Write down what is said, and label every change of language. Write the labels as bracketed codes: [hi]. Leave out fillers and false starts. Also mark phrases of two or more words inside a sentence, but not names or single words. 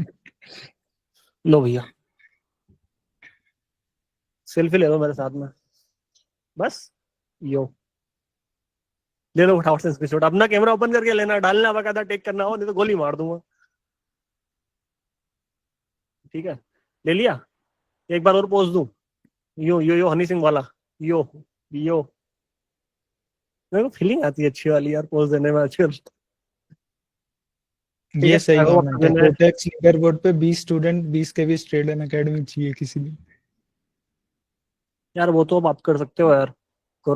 [hi] लो भैया सेल्फी ले लो मेरे साथ में, बस यो ले लो फटाफट से स्क्रीनशॉट। अपना कैमरा ओपन करके लेना, डालना बकायदा, टेक करना हो, नहीं तो गोली मार दूंगा। ठीक है, ले लिया? एक बार और पोज दूं? यो यो यो हनी सिंह वाला, यो यो। मेरे को फीलिंग आती है अच्छी वाली यार पोज देने में आजकल। ठीक ये है, सही [en] I hope [hi] कमेंट आपको है। दिन में- कोटेक्स लीडरबोर्ड पे 20 स्टूडेंट, 20 के 20 ट्रेड एकेडमी चाहिए किसी दिन। यार वो तो अब आप कर सकते हो यार, करो।